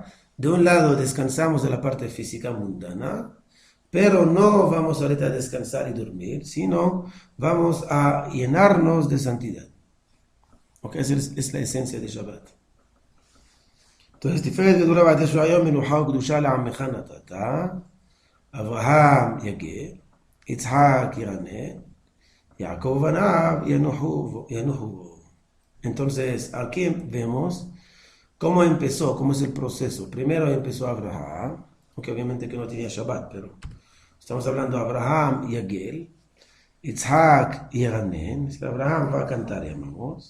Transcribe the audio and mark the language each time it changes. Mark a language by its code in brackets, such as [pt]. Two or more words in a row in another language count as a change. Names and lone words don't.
[es] De un lado descansamos de la parte física mundana, pero no vamos ahorita a descansar y dormir, sino vamos a llenarnos de santidad. Okay, esa es la esencia de Shabbat. Entonces, [he] תפארת גדולה ועטרת ישועה יום מנוחה וקדושה לעמך נתת, אברהם יגל, יצחק ירנן, יעקב בניו ינוחו. [es] Entonces, aquí vemos cómo empezó, cómo es el proceso. Primero empezó Abraham, aunque obviamente que no tenía Shabbat, pero estamos hablando de Abraham y Agel. Yitzhak y Eranen, Abraham va a cantar, llamamos.